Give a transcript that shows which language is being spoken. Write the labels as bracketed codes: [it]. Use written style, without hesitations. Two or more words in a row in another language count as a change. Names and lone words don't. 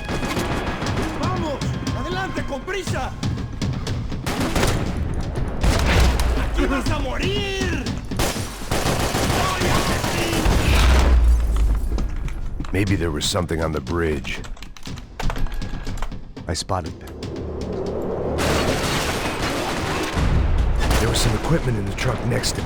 [es] Vamos, adelante con prisa. Aquí vas a morir. [en] Maybe there was something on the bridge. I spotted them. There was some equipment in the truck next to me.